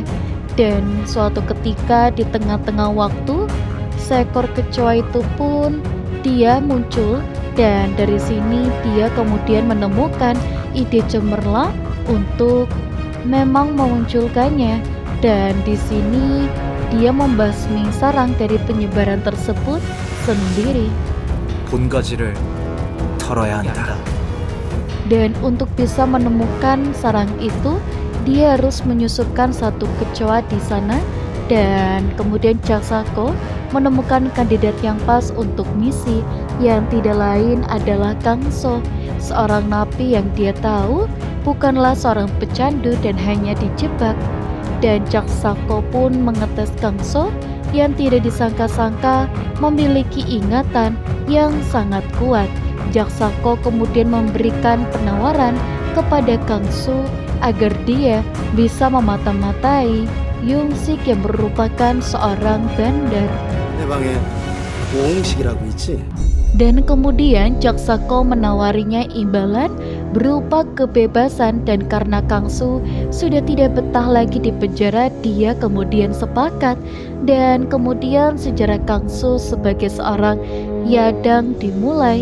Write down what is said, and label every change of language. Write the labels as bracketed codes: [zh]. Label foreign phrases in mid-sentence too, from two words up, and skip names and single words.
[id] Dan suatu ketika di tengah-tengah waktu, seekor kecoa itu pun dia muncul, dan dari sini dia kemudian menemukan ide cemerlang untuk memang memunculkannya. Dan di sini dia membasmi sarang dari penyebaran tersebut sendiri. [ko] 본가지를 털어야 한다. [id] Dan untuk bisa menemukan sarang itu, dia harus menyusupkan satu kecoa di sana. Dan kemudian jaksa Ko menemukan kandidat yang pas untuk misi, yang tidak lain adalah Kang So, seorang napi yang dia tahu bukanlah seorang pecandu dan hanya dijebak. Dan jaksa Ko pun mengetes Kang So yang tidak disangka-sangka memiliki ingatan yang sangat kuat. Jaksa Ko kemudian memberikan penawaran kepada Kang Su agar dia bisa memata-matai Eong Sik yang merupakan seorang bandar. [ko] 내 방에 오홍식이라고 있지? [id] Dan kemudian jaksa Ko menawarinya imbalan berupa kebebasan, dan karena Kang Su sudah tidak betah lagi di penjara, dia kemudian sepakat. Dan kemudian sejarah Kang Su sebagai seorang yadang dimulai.